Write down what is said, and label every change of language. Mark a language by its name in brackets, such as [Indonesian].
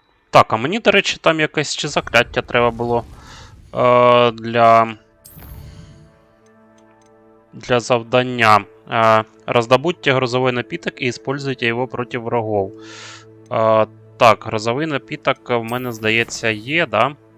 [Ukrainian] Так, а мені, до речі, там якесь чи закляття треба було для завдання. [Russian] Раздобудьте грозовой напиток и используйте его против врагов. [Ukrainian] Так, грозовий напиток в мене, здається, є, да?